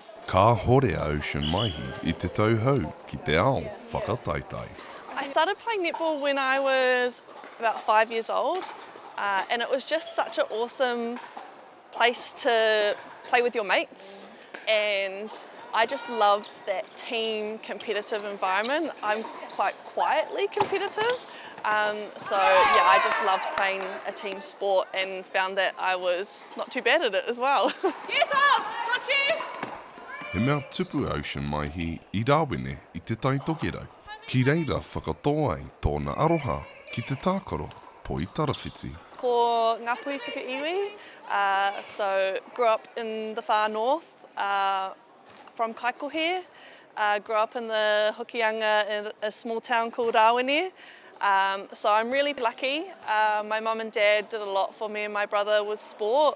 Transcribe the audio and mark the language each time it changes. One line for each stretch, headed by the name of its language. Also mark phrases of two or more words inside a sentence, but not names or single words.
Māori: Ka horea Ocean Maihi I te tauhou ki te ao whakataitai.
English: I started playing netball when I was about 5 years old, and it was just such an awesome place to play with your mates, and I just loved that team competitive environment. I'm quite quietly competitive, so yeah, I just loved playing a team sport and found that I was not too bad at it as well. Yes, got you!
Māori: He mea tupu Ocean Maihi I Rawene I te tai tokerau. Ki reira whakatoa ai tōna aroha ki te tākaro po I tarawhiti. Ko Ngāpuhi tuku iwi,
English: so grew up in the far north, from Kaikohe, grew up in the Hokianga in a small town called Rawene. So I'm really lucky. My mum and dad did a lot for me and my brother with sport.